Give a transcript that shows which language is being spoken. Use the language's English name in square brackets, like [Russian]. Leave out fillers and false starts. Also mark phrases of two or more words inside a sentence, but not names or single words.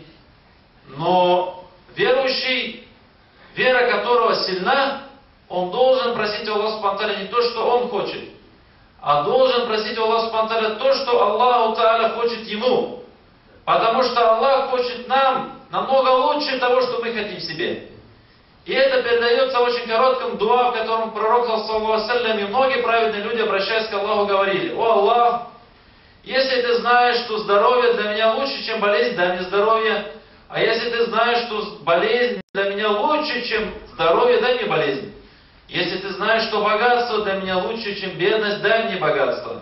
[Russian] Но верующий, вера которого сильна, он должен просить у Аллаха [Arabic] سبحانه وتعالى [Russian] не то, что он хочет, а должен просить у Аллаха [Arabic] سبحانه وتعالى [Russian] то, что [Arabic] الله تعالى [Russian] хочет ему. Потому что Аллах хочет нам намного лучше того, что мы хотим себе. И это передается в очень коротком дуа, в котором пророк, [Arabic] صلى الله عليه وسلم, [Russian] и многие праведные люди, обращаясь к Аллаху, говорили: «О Аллах, если ты знаешь, что здоровье для меня лучше, чем болезнь, дай мне здоровье. А если ты знаешь, что болезнь для меня лучше, чем здоровье, дай мне болезнь. Если ты знаешь, что богатство для меня лучше, чем бедность, дай мне богатство.